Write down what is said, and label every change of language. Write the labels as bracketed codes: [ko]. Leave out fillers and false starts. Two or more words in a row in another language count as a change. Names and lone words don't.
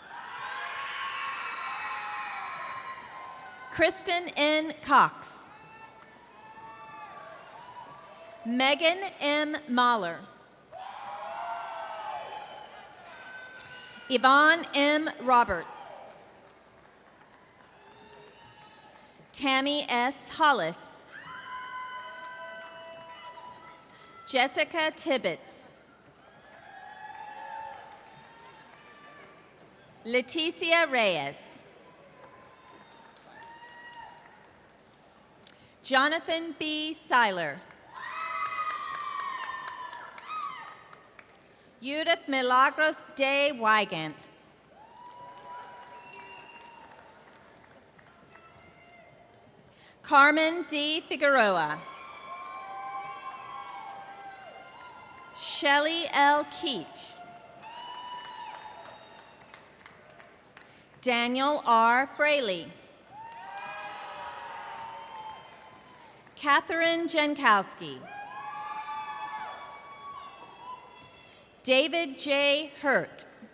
[en] Kristen N. Cox. Megan M. Mahler. Yvonne M. Roberts. Tammy S. Hollis. Jessica Tibbetts. Leticia Reyes. Jonathan B. Seiler. Judith Milagros de Wygant. Carmen D. Figueroa. Shelley L. Keach. Daniel R. Fraley. Catherine Jankowski. David J. Hurt.